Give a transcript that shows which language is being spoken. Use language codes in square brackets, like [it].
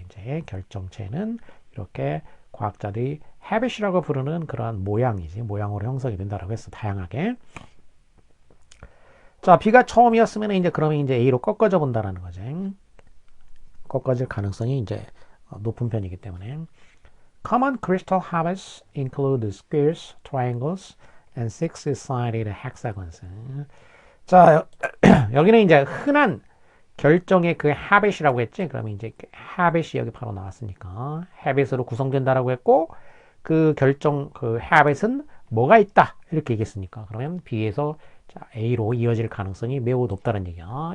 [ko] 이제 결정체는 이렇게 과학자들이 habit이라고 부르는 그러한 모양이지. 모양으로 형성이 된다라고 했어. 다양하게. 자, B가 처음이었으면 이제 그러면 이제 A로 꺾어져 본다라는 거지. 꺾어질 가능성이 이제 높은 편이기 때문에. [en] Common crystal habits include squares, triangles, and six-sided hexagons. [ko] 자, 여기는 이제 흔한 결정의 habit이라고 했지. 그러면 이제 habit이 여기 바로 나왔으니까 habit으로 구성된다라고 했고, 그 결정 habit은 뭐가 있다 이렇게 얘기했으니까 그러면 B에서 A로 이어질 가능성이 매우 높다는 얘기야.